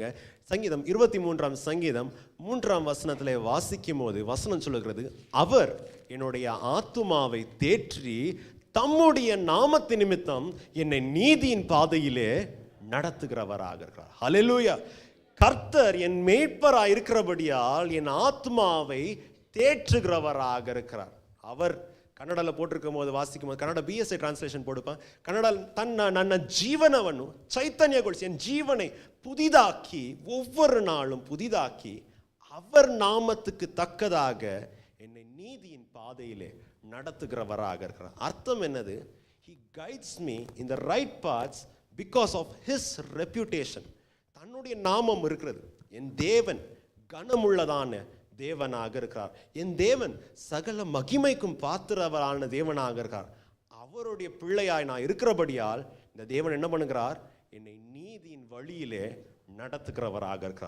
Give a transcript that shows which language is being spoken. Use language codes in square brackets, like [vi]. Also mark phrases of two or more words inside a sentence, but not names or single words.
[ta] சங்கீதம் 23ஆம் சங்கீதம் 3ஆம் வசனத்தில் வாசிக்கும் போது வசனம் சொல்லுகிறது, அவர் என்னுடைய ஆத்துமாவை தேற்றி தம்முடைய நாமத்து நிமித்தம் என்னை நீதியின் பாதையிலே நடத்துகிறவராக இருக்கிறார். ஹல்லேலூயா. கர்த்தர் என் மேய்ப்பராக இருக்கிறபடியால் என் ஆத்மாவை தேற்றுகிறவராக இருக்கிறார். அவர் ಕನ್ನಡಲ್ಲಿ போட்டிருக்கும் போது வாசிக்கும் போது ಕನ್ನಡ BSA ಟ್ರಾನ್ಸ್ಲೇಷನ್ போடுப்பேன். [kn] ಕನ್ನಡ ನನ್ನ ಜೀವನವನ್ನು ಚೈತನ್ಯಗೊಳಿಸಿ [ta] என் ஜீவனை புதிதாக்கி ஒவ்வொரு நாளும் புதிதாக்கி அவர் நாமத்துக்கு தக்கதாக என்னை நீதியின் பாதையிலே நடத்துகிறவராக இருக்கிறார். அர்த்தம் என்னது? [en] He guides me in the right paths because of his reputation. [ta] தன்னுடைய நாமம் இருக்கிறது. என் தேவன் கனமுள்ளதான தேவனாக இருக்கிறார். என் தேவன் சகல மகிமைக்கும் பாத்திரவரான தேவனாக இருக்கிறார். அவருடைய பிள்ளையாய் நான் இருக்கிறபடியால் இந்த தேவன் என்ன பண்ணுகிறார்? என்னை நீதியின் வழியிலே நடத்துகிறவராக இருக்கிறார்.